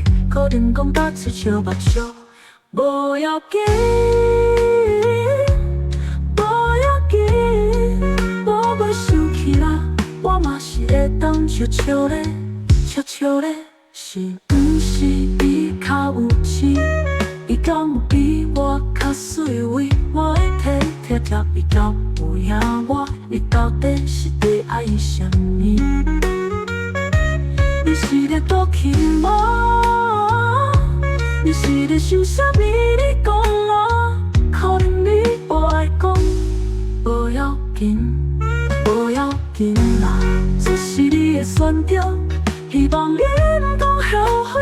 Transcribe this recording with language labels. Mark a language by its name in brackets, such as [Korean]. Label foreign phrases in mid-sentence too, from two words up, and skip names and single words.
[Min Nan Chinese] 可能讲甲嘴笑目笑，无要紧，无要紧，我袂生气啦，我嘛是会当笑笑咧，笑笑咧。是毋是伊较有钱？伊敢有比我较水位？我会体贴贴比较有影我。你到底是在爱伊啥物？你是咧赌气吗？你是在想啥物？你讲啊，可能你无爱讲，不要紧，不要紧啦，这是你的选择，希望你唔通后悔。